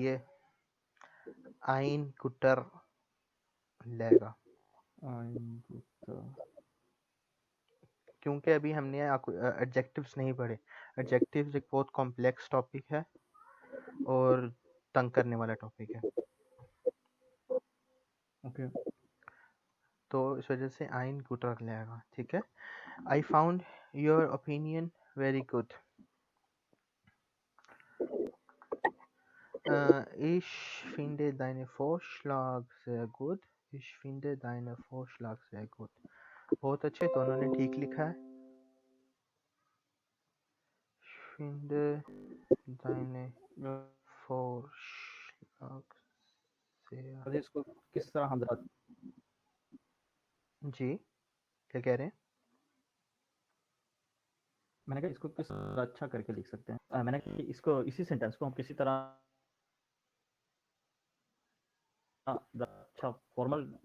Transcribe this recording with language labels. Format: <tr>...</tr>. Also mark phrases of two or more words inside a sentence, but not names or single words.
<hi>ये</hi> <de>ein guter</de> <hi>लेगा, क्योंकि अभी हमने एडजेक्टिव्स नहीं पढ़े। एडजेक्टिव्स एक बहुत कॉम्प्लेक्स टॉपिक है और तंग करने वाला टॉपिक है। ओके। तो इस वजह से</hi> <de>ein guter</de> <hi>लेगा। ठीक है,</hi> <en>I found your opinion very good.</en> <de>Ich finde deine Vorschlag sehr gut. Ich finde deine Vorschlag sehr gut.</de> <hi>बहुत अच्छे, दोनों ने ठीक लिखा है।</hi> <de>Ich finde deine Vorschlag sehr।</de> <hi>अरे इसको किस तरह हम जी, क्या कह रहे हैं? मैंने कहा इसको किस तरह अच्छा करके लिख सकते हैं? मैंने कहा कि इसको, इसी सेंटेंस को हम किसी तरह अच्छा फॉर्मल।</hi>